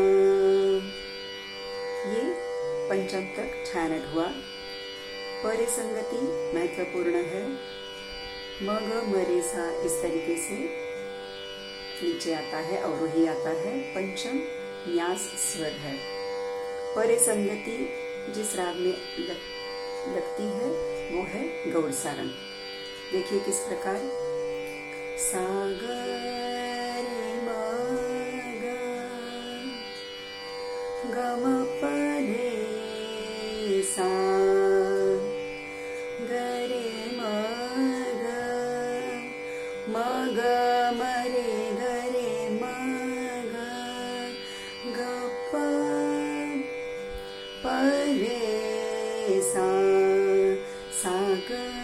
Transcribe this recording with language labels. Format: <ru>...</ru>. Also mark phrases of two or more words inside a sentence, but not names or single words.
<hi>ये पंचम तक छायानट हुआ। परे संगति महत्वपूर्ण है। म ग म रे सा इस तरीके से नीचे आता है, अवरोही आता है, पंचम न्यास स्वर है। परे संगति जिस राग में लगती है वो है गौड़सारंग। देखिए किस प्रकार, सा ग रे म ग ग म प रे सा ग रे म ग म ग म रे ग रे म ग ग प रे सा सा ग।</hi>